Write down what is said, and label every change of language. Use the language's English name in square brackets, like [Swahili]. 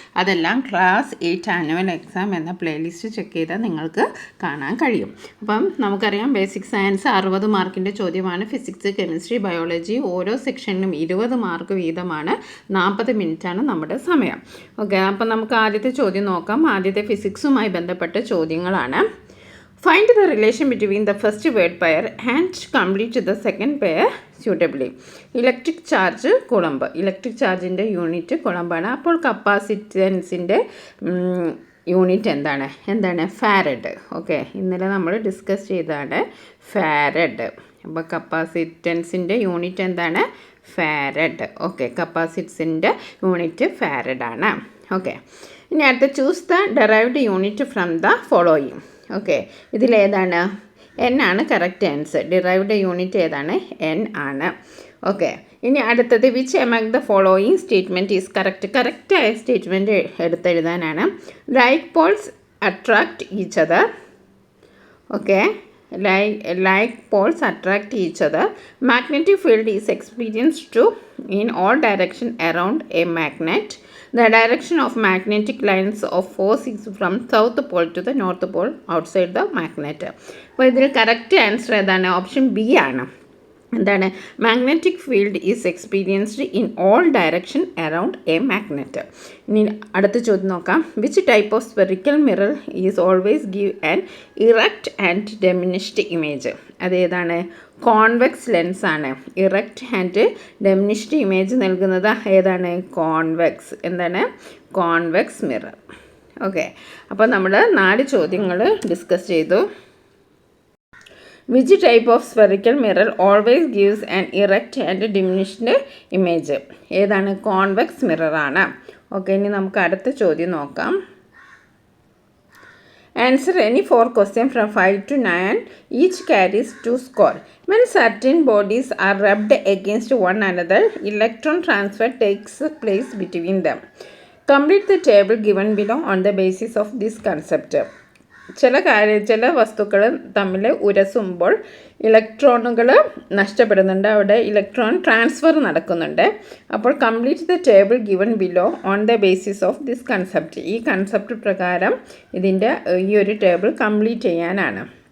[Malayalam] അതെല്ലാം class 8 annual exam എന്ന playlist check ചെയ്താൽ നിങ്ങൾക്ക് കാണാൻ കഴിയും. അപ്പം നമുക്കറിയാം, ബേസിക് സയൻസ് 60 മാർക്കിൻ്റെ ചോദ്യമാണ്. ഫിസിക്സ്, കെമിസ്ട്രി, ബയോളജി ഓരോ സെക്ഷനിലും 20 മാർക്ക് വീതമാണ്. 40 മിനിറ്റാണ് നമ്മുടെ സമയം. ഓക്കെ, അപ്പം നമുക്ക് ആദ്യത്തെ ചോദ്യം നോക്കാം. ആദ്യത്തെ ഫിസിക്സുമായി ബന്ധപ്പെട്ട ചോദ്യങ്ങളാണ്. [English] Find the relation between the first word pair and complete the second pair suitably. [Malayalam] Electric charge കുളമ്പ്. Electric ചാർജിൻ്റെ unit കുളമ്പാണ്. അപ്പോൾ കപ്പാസിറ്റൻസിൻ്റെ യൂണിറ്റ് എന്താണ് ഫാരഡ്. ഓക്കെ, ഇന്നലെ നമ്മൾ ഡിസ്കസ് ചെയ്തതാണ് ഫാരഡ്. അപ്പോൾ കപ്പാസിറ്റൻസിൻ്റെ യൂണിറ്റ് എന്താണ്? ഫാരഡ്. Okay, കപ്പാസിറ്റൻസിൻ്റെ unit ഫാരഡാണ്. ഓക്കെ, ഇനി അടുത്ത [English] Choose the derived unit from the following. [Malayalam] Okay, ഇതിലേതാണ്? എൻ ആണ് കറക്റ്റ് ആൻസർ. ഡിറൈവ്ഡ് യൂണിറ്റ് ഏതാണ്? എൻ ആണ്. ഓക്കെ, ഇനി അടുത്തത് [English] Which among the following statement is correct. [Malayalam] കറക്റ്റായ statement എടുത്തെഴുതാനാണ്. [English] Like poles attract each other. Okay, like poles attract each other. Magnetic field is experienced in all direction around a magnet. The direction of magnetic lines of force is from south pole to the north pole outside the magnet. [Malayalam] അപ്പോൾ ഇതിൽ correct answer ഏതാണ്? Option B ആണ്. എന്താണ്? [English] Magnetic field is experienced in all direction around a magnet. [Malayalam] ഇനി അടുത്ത ചോദ്യം നോക്കാം. [English] Which type of spherical mirror is always give an erect and diminished image. [Malayalam] അതേതാണ്? കോൺവെക്സ് ലെൻസ് ആണ്. ഇറക്റ്റ് ആൻഡ് ഡെമിനിഷ്ഡ് ഇമേജ് നൽകുന്നത് ഏതാണ്? കോൺവെക്സ്. എന്താണ്? Convex mirror. ഓക്കെ, അപ്പോൾ നമ്മൾ 4 ചോദ്യങ്ങൾ ഡിസ്കസ് ചെയ്തു. [English] Which type of spherical mirror always gives an erect and diminished image? [Malayalam] ഏതാണ്? കോൺവെക്സ് മിറർ ആണ്. ഓക്കെ, ഇനി നമുക്ക് അടുത്ത ചോദ്യം നോക്കാം. [English] Answer any 4 questions from 5 to 9. Each carries 2 score. When certain bodies are rubbed against one another, electron transfer takes place between them. Complete the table given below on the basis of this concept. [Malayalam] ചില വസ്തുക്കൾ തമ്മിൽ ഉരസുമ്പോൾ ഇലക്ട്രോണുകൾ നഷ്ടപ്പെടുന്നുണ്ട്. അവിടെ electron transfer നടക്കുന്നുണ്ട്. അപ്പോൾ [English] Complete the table given below on the basis of this concept. [Malayalam] ഈ concept പ്രകാരം ഇതിൻ്റെ ഈ ഒരു ടേബിൾ കംപ്ലീറ്റ് ചെയ്യാനാണ്.